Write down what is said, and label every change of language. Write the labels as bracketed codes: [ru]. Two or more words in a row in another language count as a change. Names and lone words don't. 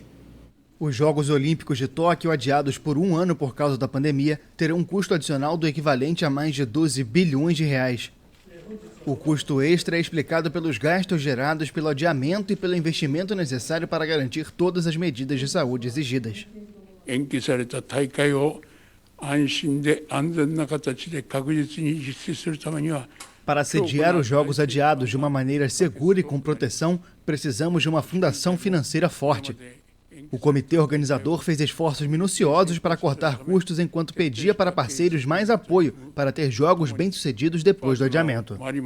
[pt] Os Jogos Olímpicos de Tóquio, adiados por 1 ano por causa da pandemia, terão um custo adicional do equivalente a mais de 12 bilhões de reais. O custo extra é explicado pelos gastos gerados pelo adiamento e pelo investimento necessário para garantir todas as medidas de saúde exigidas. [ja] 延期された大会を安心で安全な形で確実に実施するためには [pt] Para sediar os jogos adiados de uma maneira segura e com proteção, precisamos de uma fundação financeira forte. O comitê organizador fez esforços minuciosos para cortar custos enquanto pedia para parceiros mais apoio para ter jogos bem-sucedidos depois do adiamento.